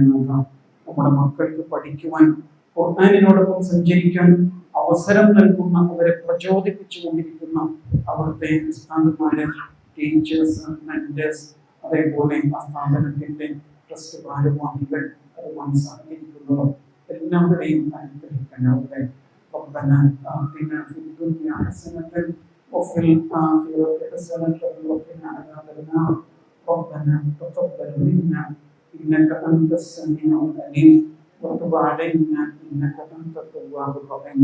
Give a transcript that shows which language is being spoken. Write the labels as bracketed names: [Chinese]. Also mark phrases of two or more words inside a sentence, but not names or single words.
[Malayalam] നമ്മുടെ മക്കൾക്ക് പഠിക്കുവാൻ, ഖുർആനിനോടൊപ്പം സഞ്ചരിക്കാൻ അവസരം നൽകുന്ന, അവരെ പ്രചോദിപ്പിച്ചു കൊണ്ടിരിക്കുന്ന അവിടുത്തെ ഉസ്താദുമാര്, ടീച്ചേഴ്സ്, മെന്റേഴ്സ്, അതേപോലെ ആ സ്ഥാപനത്തിന്റെ ട്രസ്റ്റ് ഭാരവാഹികൾ, അതുമായി സഹകരിക്കുന്നവർ എല്ലാവരെയും അനുഗ്രഹിക്കണേ. [Arabic] ربنا آتنا في الدنيا حسنة وفي الآخرة حسنة وقنا عذاب النار. ربنا تقبل منا إنك أنت السميع العليم وتب علينا إنك أنت التواب الرحيم.